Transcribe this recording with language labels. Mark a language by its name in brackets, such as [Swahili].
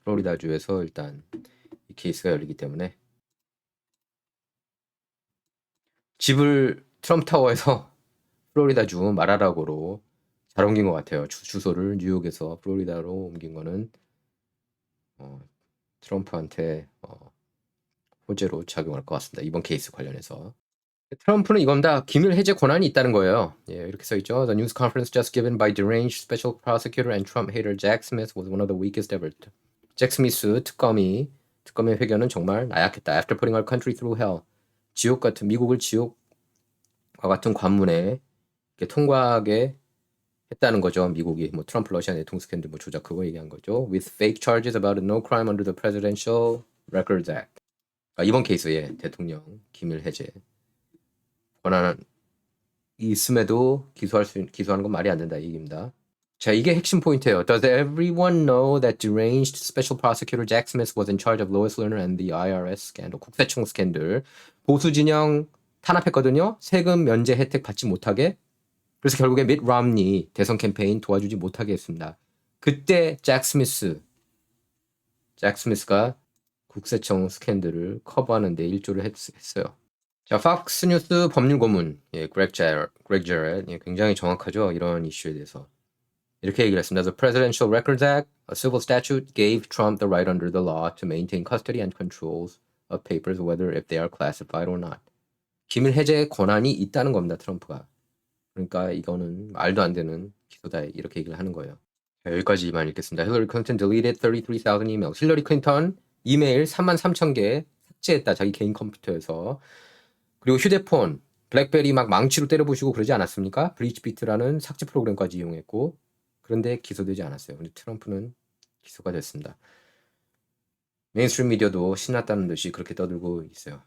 [Korean] 플로리다주에서 일단 이 케이스가 열리기 때문에 집을 트럼프 타워에서 플로리다주 마라라고로 잘 옮긴 것 같아요. 주소를 뉴욕에서 플로리다로 옮긴 거는 트럼프한테 호재로 작용할 것 같습니다. 이번 케이스 관련해서. 트럼프는 이겁니다. 기밀 해제 권한이 있다는 거예요. 예, 이렇게 써 있죠. [English] The news conference just given by deranged special prosecutor and Trump hater Jack Smith was one of the weakest ever. [Korean] 잭 스미스 특검의 회견은 정말 나약했다. [English] After putting our country through hell. [Korean] 미국을 지옥과 같은 관문에 통과하게 했다는 거죠. 미국이 뭐 트럼프 러시아 내통 스캔들 뭐 조작 그거 얘기한 거죠. [English] With fake charges about no crime under the Presidential Records Act. [Korean] 이번 케이스에 대통령 기밀 해제 권한이 있음에도 기소하는 건 말이 안 된다 이 얘기입니다. 자, 이게 핵심 포인트예요. [English] Does everyone know that deranged special prosecutor Jack Smith was in charge of Lois Lerner and the IRS scandal? [Korean] 국세청 스캔들. 보수 진영 탄압했거든요. 세금 면제 혜택 받지 못하게. 그래서 결국에 밋 롬니 대선 캠페인 도와주지 못하게 했습니다. 그때 잭 스미스가 국세청 스캔들을 커버하는 데 일조를 했어요. 자, 팍스 뉴스 법률 고문, 예, 그렉 제렛, 예, 굉장히 정확하죠. 이런 이슈에 대해서. 이렇게 얘기를 했습니다. [English] The Presidential Records Act, a civil statute, gave Trump the right under the law to maintain custody and controls of papers, whether if they are classified or not. [Korean] 기밀 해제 권한이 있다는 겁니다. 트럼프가. 그러니까 이거는 말도 안 되는 기소다 이렇게 얘기를 하는 거예요. 자, 여기까지만 읽겠습니다. [English] Hillary Clinton deleted 33,000 emails. [Korean] 힐러리 클린턴 이메일 33,000개 삭제했다. 자기 개인 컴퓨터에서. 그리고 휴대폰, 블랙베리 막 망치로 때려부시고 그러지 않았습니까? 브리치비트라는 삭제 프로그램까지 이용했고 그런데 기소되지 않았어요. 근데 트럼프는 기소가 됐습니다. 메인스트림 미디어도 신났다는 듯이 그렇게 떠들고 있어요.